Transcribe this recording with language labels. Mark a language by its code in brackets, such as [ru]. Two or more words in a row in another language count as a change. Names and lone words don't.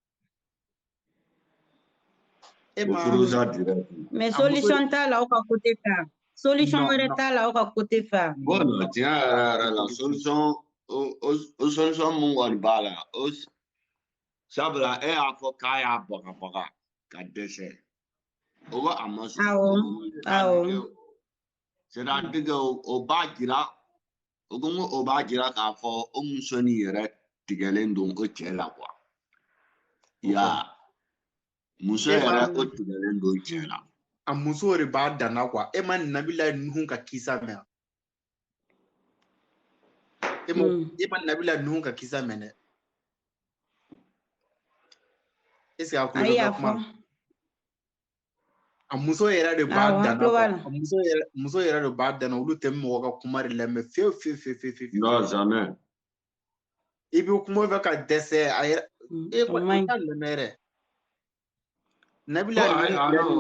[fr] Mais solution [bm] t'a la aw ka côté fɛ. Solution wɛrɛ t'a la aw ka côté fɛ. Bon tiɲɛ yɛrɛ la solution o solution mun kɔni b'a la o sabula e y'a fɔ k'a y'a bagabaga ka dɛsɛ. O ko a ma sɔn. C'est-à-dire o b'a jira o ko o b'a jira k'a fɔ o muso nin yɛrɛ tigɛlen don o cɛ la quoi. Muso yɛrɛ o tigɛlen don cɛ la. A muso de b'a danna quoi. E ma Nabila Nuhu ka kisa mɛn. E ma Nabila Nuhu ka kisa mɛn dɛ. [fr] Est-ce que [bm] a kulo bɛ ka kuma? A muso yɛrɛ de b'a danna. Muso yɛrɛ de b'a danna olu tɛ mɔgɔ ka kuma de lamɛn fiyewu. [fr] Non jamais. [bm] I bɛ kuma fɛ ka dɛsɛ a yɛrɛ. E kɔni t'a lamɛn yɛrɛ. Nabila